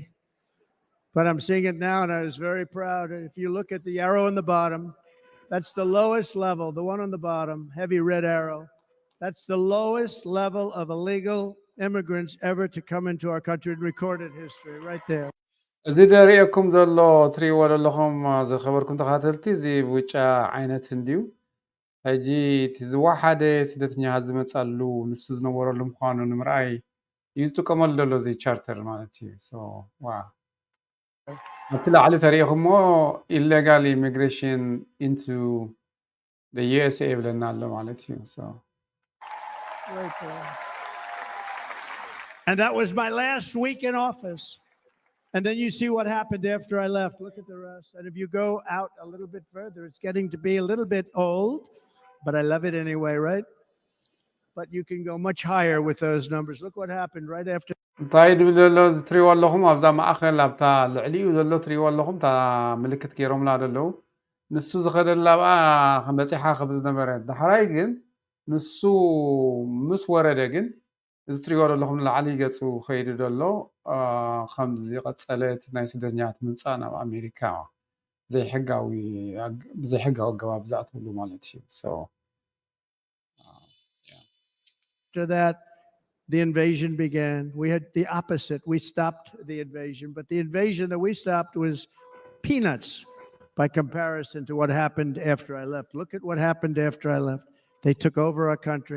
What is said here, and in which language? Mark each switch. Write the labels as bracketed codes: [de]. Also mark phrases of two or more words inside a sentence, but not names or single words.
[en] But I'm seeing it now, and I was very proud. If you look at the arrow in the bottom, that's the lowest level, the one on the bottom, heavy red arrow. That's the lowest level of illegal immigrants ever to come into our country in recorded history, right there. [ti] እዚ ደሪአኩም ዘሎ ትሪእዎ ዘለኹም ዝኸበርኩም ተኸታተልቲ እዚ ብጫ ዓይነት ህንድዩ ሕጂ እቲ ዝወሓደ ስደተኛታት ዝመፃሉ ንሱ ዝነበረሉ ምዃኑ ንምርኣይ እዩ ዝጥቀመሉ ዘሎ እዚ ቻርተር ማለት እዩ ዋ ኣብቲ ላዕሊ ተሪኢኹሞ [en] illegal immigration into the USA [ti] ይብለና ኣሎ ማለት እዩ so [en] Right there. And that was my last week in office. And then you see what happened after I left. Look at the rest. And if you go out a little bit further, it's getting to be a little bit old, but I love it anyway, right? But you can go much higher with those numbers. Look what happened right after. [ti] እንታይ ድብል ዘሎ ትሪእዎ ኣለኹም ኣብዛ ማእኸል ኣብታ ልዕሊኡ ዘሎ ትሪእዎ ኣለኹም እታ ምልክት ገይሮምላ ዘለዉ ንሱ ዝኸደላ ብኣ በፂሓ ክብ ዝነበረ ዳሕራይ ግን ንሱ ምስ ወረደ ግን እዚ ትሪእዎ ዘለኹም ላዕሊ ገፁ ከይዱ ዘሎ ከምዚ ቀፀለት ናይ ስደተኛታት ምምፃእ ናብ ኣሜሪካ ብዘይሕጋዊ ኣገባብ ዝኣትውሉ ማለት እዩ so [en] after that, the invasion began. We had the opposite. We stopped the invasion, but the invasion that we stopped was peanuts by comparison to what happened after I left. Look at what happened after I left. They took over our country.